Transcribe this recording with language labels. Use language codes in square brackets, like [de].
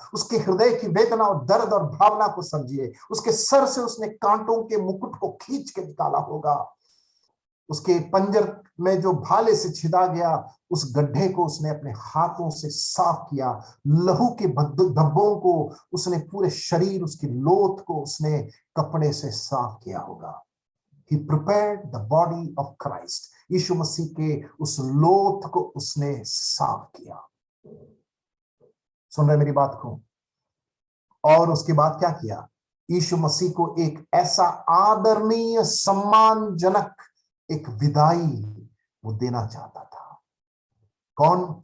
[hi] उसके हृदय की वेदना और दर्द और भावना को समझिए। उसके सर से उसने कांटों के मुकुट को खींच के निकाला होगा। उसके पंजर में जो भाले से छिदा गया उस गड्ढे को उसने अपने हाथों से साफ किया। लहू के धब्बों को उसने पूरे शरीर, उसकी लोथ को उसने कपड़े से साफ किया होगा। [en] He prepared the body of Christ। [hi] यीशु मसीह के उस लोथ को उसने साफ किया। सुन रहे मेरी बात को? और उसके बाद क्या किया? यीशु मसीह को एक ऐसा आदरणीय, सम्मानजनक एक विदाई वो देना चाहता था। कौन?